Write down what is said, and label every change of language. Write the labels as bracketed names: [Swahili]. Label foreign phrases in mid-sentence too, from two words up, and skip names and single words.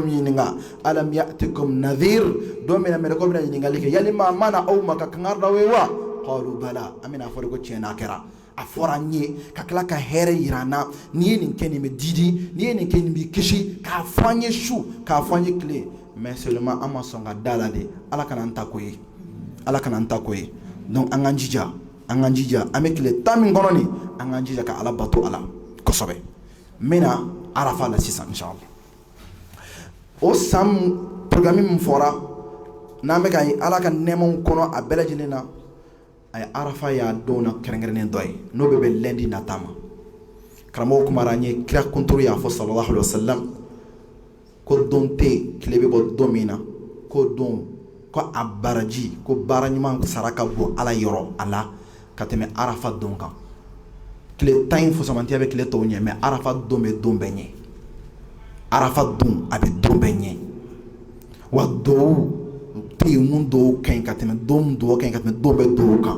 [Bambara] ɲininka [Arabic] ألم يأتكم نذير [Bambara] don min na mɛlɛkɛw bɛna ɲininkali kɛ yali maa ma na aw ma ka kangari d'aw ye [Arabic] وقالوا بلى [Bambara] an bɛna fɔ de ko tiɲɛ na a kɛra a fɔra an ye ka tila ka hɛrɛ yira an na n'i ye nin kɛ nin bɛ didi n'i ye nin kɛ nin b'i kisi k'a fɔ an ye su k'a fɔ an ye tile [French] mais seulement [Bambara] an ma sɔn ka da la de ala kana an ta ko ye ala kana an ta ko ye donc an k'an jija an bɛ tile 10 min kɔnɔ nin an k'an jija ka ala bato a la kosɛbɛ n bɛna arafa la sisan inshallah o san programme min fɔra n'an bɛ ka ye ala ka nɛɛmaw kɔnɔ a bɛɛ lajɛlen na a ye arafa y'a don na kɛrɛnkɛrɛnnen dɔ ye n'o bɛ bɛn lundi nata ma karamɔgɔ kumara an ye kira kunturu y'a fɔ [Arabic] صلى الله عليه وسلم [Bambara] ko don tɛ yen tile bɛ bɔ don min na ko don ko a baraji ko baara ɲuman sara ka bon ala yɔrɔ a la ka tɛmɛ arafa don kan tile 10 in fusamantiya bɛ tile tɔw ɲɛ mais arafa don bɛ don bɛɛ ɲɛ arafa don a bɛ don bɛɛ ɲɛ wa dɔw tɛ yen mun dɔw ka ɲi ka tɛmɛ don mun dɔw ka ɲi ka tɛmɛ don bɛɛ dɔw kan